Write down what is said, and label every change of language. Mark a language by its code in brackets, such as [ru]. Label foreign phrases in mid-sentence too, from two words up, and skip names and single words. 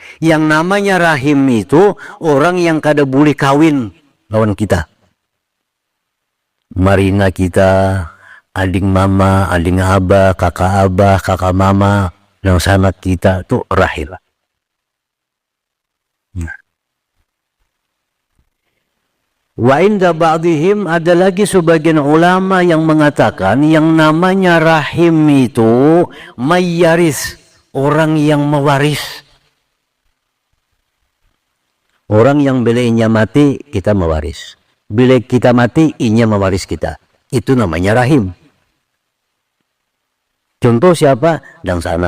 [bjn] Yang namanya rahim itu orang yang kada boleh kawin lawan kita. Marina kita, ading mama, ading abah, kakak mama, yang sanak kita itu rahim. Nah. [ar] وعند بعضهم, [bjn] ada lagi sebagian ulama yang mengatakan yang namanya rahim itu mayyaris, orang yang mewaris. Orang yang bila inya mati kita mewaris. Bila kita mati inya mewaris kita. Itu namanya rahim. Contoh siapa? Dan sanak.